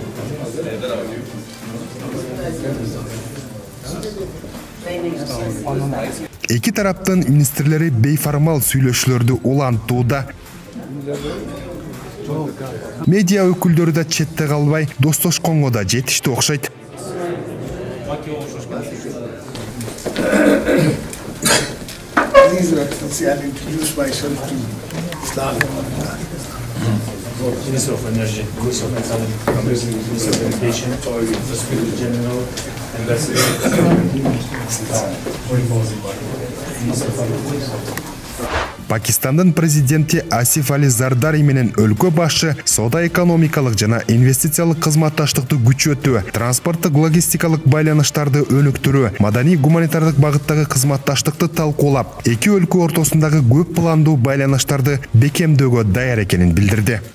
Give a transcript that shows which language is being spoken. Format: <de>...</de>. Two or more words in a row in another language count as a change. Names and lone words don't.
<ky>Эки тараптын министрлери бейформал сүйлөшүүлөрдү улантууда. Медиа өкүлдөрү да четте калбай, достошконго да жетишти окшойт.</ky> <en>Please, Excellency, I'll introduce myself to Islam. Minister of Energy, Minister of Economic, Minister of Education, the Secretary General, Ambassador,</en> <ky>Пакистандын президенти Асиф Али Зардари менен өлкө башчы соода-экономикалык жана инвестициялык кызматташтыкты күчөтүү, транспорттук логистикалык байланыштарды өнүктүрүү, маданий-гуманитардык багыттагы кызматташтыкты талкуулап, эки өлкө ортосундагы көп пландуу байланыштарды бекемдөөгө даяр экенин билдирди.</ky>